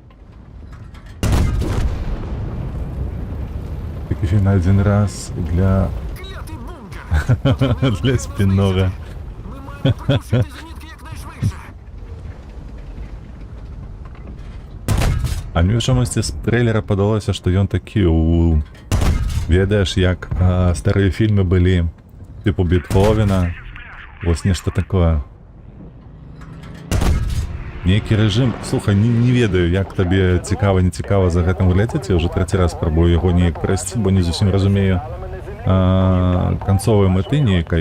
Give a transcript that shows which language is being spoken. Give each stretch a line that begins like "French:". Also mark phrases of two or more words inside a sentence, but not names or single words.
Ukrainian: Такий фільм на один раз для... Клятий бункер! для спінного. Ми маємо придушити зенітки якнайшвидше. А мені в чомусь з трейлера
Belarusian: падалося, што ён такі ведаеш, як старыя фільмы былі, типу Бетховена, вось нешта такое. Нейкі рэжым, слухай, не ведаю, як табе цікава, не цікава за гэтым глядзець, я ўжо трэці раз спрабую яго неяк прайсці, бо не зусім разумею канцовай мэты нейкай.